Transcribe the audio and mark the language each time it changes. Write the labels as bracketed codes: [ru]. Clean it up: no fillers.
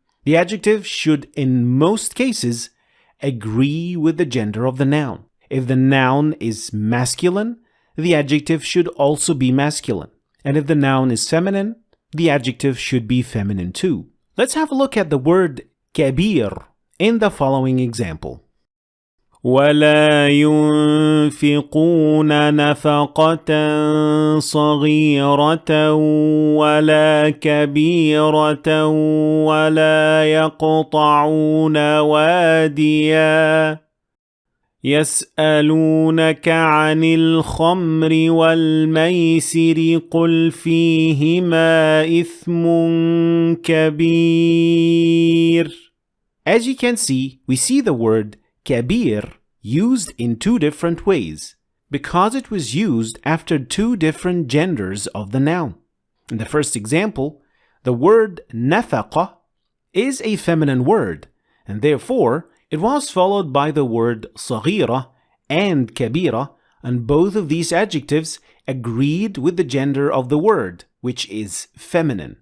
[en] The adjective should, in most cases, agree with the gender of the noun. If the noun is masculine, the adjective should also be masculine. And if the noun is feminine, the adjective should be feminine too. Let's have a look at the word كبير in the following example. [ar] ولا ينفقون نفقة صغيرة ولا كبيرة ولا يقطعون واديا يسألونك عن الخمر والميسر قل فيهما إثم كبير. [en] As you can see, we see the word kabir used in two different ways because it was used after two different genders of the noun. In the first example, the word nafaqa is a feminine word, and therefore it was followed by the word saghira and kabira, and both of these adjectives agreed with the gender of the word, which is feminine.